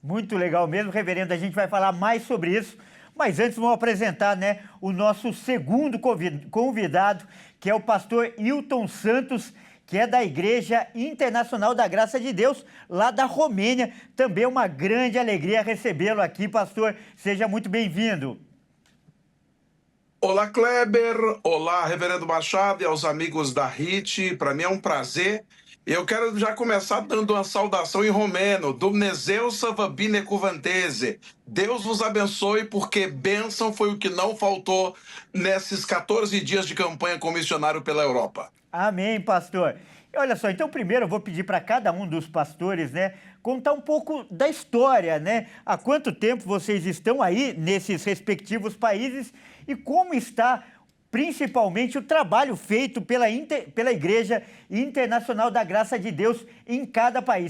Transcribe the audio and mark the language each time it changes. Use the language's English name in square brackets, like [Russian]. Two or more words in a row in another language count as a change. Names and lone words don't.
[Portuguese] Muito legal mesmo, reverendo. A gente vai falar mais sobre isso. Mas antes vamos apresentar, né, o nosso segundo convidado, que é o pastor Hilton Santos, que é da Igreja Internacional da Graça de Deus, lá da Romênia. Também é uma grande alegria recebê-lo aqui, pastor. Seja muito bem-vindo. Olá, Kleber. Olá, reverendo Machado e aos amigos da HIT. Para mim é um prazer. Eu quero já começar dando uma saudação em romeno. [Romanian] Dumnezeu să vă binecuvânteze. [Portuguese] Deus vos abençoe, porque bênção foi o que não faltou nesses 14 dias de campanha com o missionário pela Europa. Amém, pastor. E olha só, então primeiro eu vou pedir para cada um dos pastores, né, contar um pouco da história, né? Há quanto tempo vocês estão aí nesses respectivos países e como está principalmente o trabalho feito pela Igreja Internacional da Graça de Deus em cada país.